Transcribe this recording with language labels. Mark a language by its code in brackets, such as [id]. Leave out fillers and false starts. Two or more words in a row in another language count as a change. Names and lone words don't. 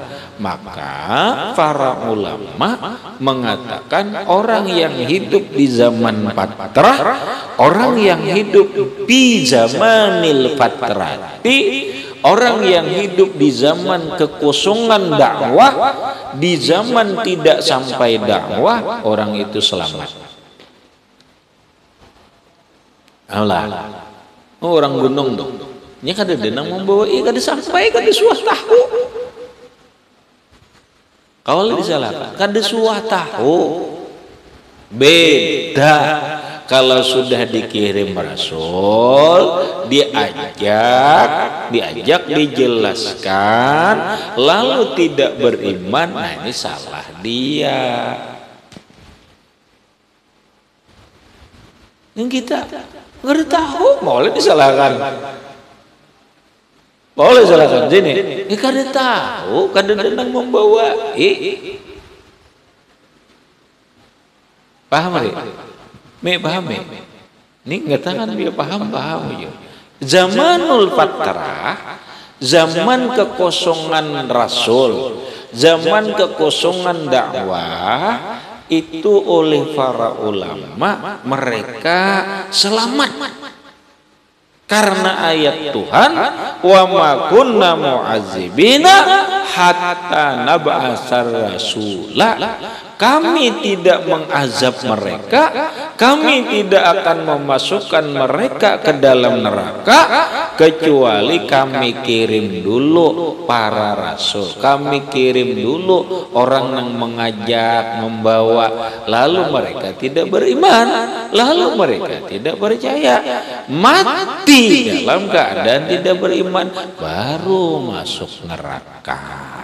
[id] Maka para ulama mengatakan orang yang hidup di zaman fatrah, orang yang hidup di [ar] zamanil fatrati, [id] orang yang hidup di zaman kekosongan dakwah, di zaman tidak sampai dakwah, orang itu selamat. Allah, orang gunung dong. [bjn] Ini kada denang membawa kada sampai, kada suah tahu. Kalau disalahkan, kada suah tahu. [id] Beda kalau sudah dikirim rasul, diajak dijelaskan, lalu tidak beriman, nah ini salah dia. Yang kita nggak tahu, boleh disalahkan. [bjn] Boleh salahkan sini. Ini kada tahu, kada denang membawa. Paham ni? Paham ni? [id] Ini nggak tangan dia paham ya. [ar] Zamanul fatrah, [id] zaman kekosongan rasul, zaman kekosongan dakwah, itu oleh para ulama mereka selamat. Karena ayat Tuhan, [ar] wa ma kunna mu'adzibina hatta nab'asa rasula, [id] kami tidak mengazab mereka, kami tidak akan memasukkan mereka ke dalam neraka kecuali kami kirim dulu para rasul, kami kirim dulu orang yang mengajak, membawa, lalu mereka tidak beriman, lalu mereka tidak percaya, mati dalam keadaan tidak beriman, baru masuk neraka.